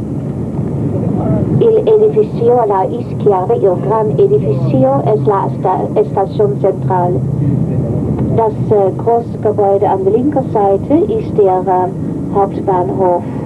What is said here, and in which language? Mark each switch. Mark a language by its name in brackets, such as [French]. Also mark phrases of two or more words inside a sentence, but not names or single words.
[Spanish] Il edificio a la izquierda, il gran edificio es la Station Central. [German] Das große Gebäude an der linken Seite ist der Hauptbahnhof.